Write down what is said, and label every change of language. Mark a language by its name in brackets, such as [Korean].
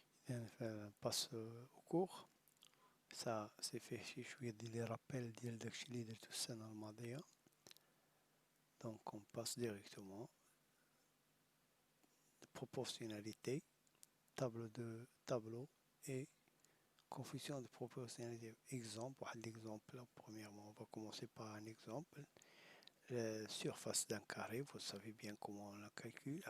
[French] إذا passe au cours. Ça c'est fait [Arabic] شي شوية ديال لي رابيل ديال داكشي اللي درتو السنة الماضية. [French] Donc on passe directement. Proportionnalité, tableau et coefficient de proportionnalité. Exemple, l'exemple, premièrement, on va commencer par un exemple. La surface d'un carré, vous savez bien comment on la calcule.